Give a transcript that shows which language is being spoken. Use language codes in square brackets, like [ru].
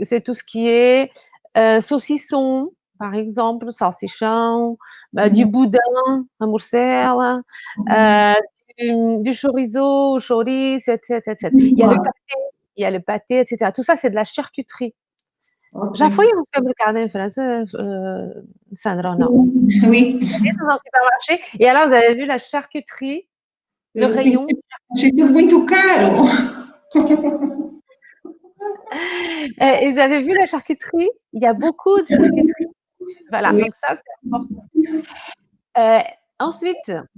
[fr] C'est tout ce qui est saucisson, par exemple, salsichão, du boudin, un morcelle, euh, du chorizo, chouriço, etc., etc. Il y a le pâté, etc. Tout ça, c'est de la charcuterie. Ok. [pt] Já foi a um supermercado em França, Sandra, ou não? [fr] Oui. Dans un supermarché. Et alors, vous avez vu la charcuterie, le [pt] Sim, [fr] rayon. [pt] achei tudo muito caro. [fr] Et vous avez vu la charcuterie? Il y a beaucoup de charcuterie. Voilà, Oui. donc ça, c'est important. Euh, Ensuite,